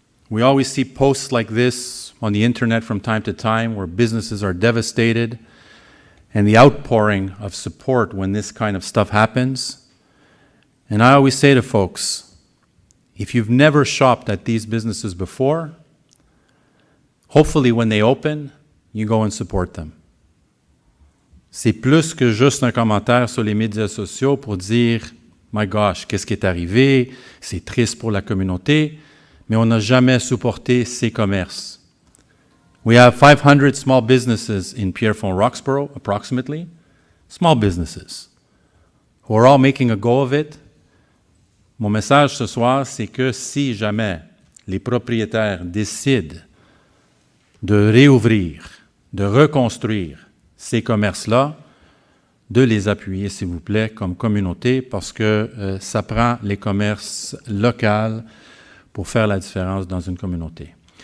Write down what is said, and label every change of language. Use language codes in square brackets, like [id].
[en] We always see posts like this on the internet from time to time where businesses are devastated, and the outpouring of support when this kind of stuff happens. And I always say to folks, if you've never shopped at these businesses before, hopefully when they open, you go and support them. [fr] C'est plus que juste un commentaire sur les médias sociaux pour dire « [en] My gosh, [fr] qu'est-ce qui est arrivé? C'est triste pour la communauté. » Mais on n'a jamais supporté ces commerces. [en] We have 500 small businesses in Pierrefonds-Roxboro, approximately, small businesses, who are all making a go of it. [fr] Mon message ce soir, c'est que si jamais les propriétaires décident de réouvrir, de reconstruire ces commerces-là, de les appuyer, s'il vous plaît, comme communauté, parce que ça prend les commerces locaux pour faire la différence dans une communauté.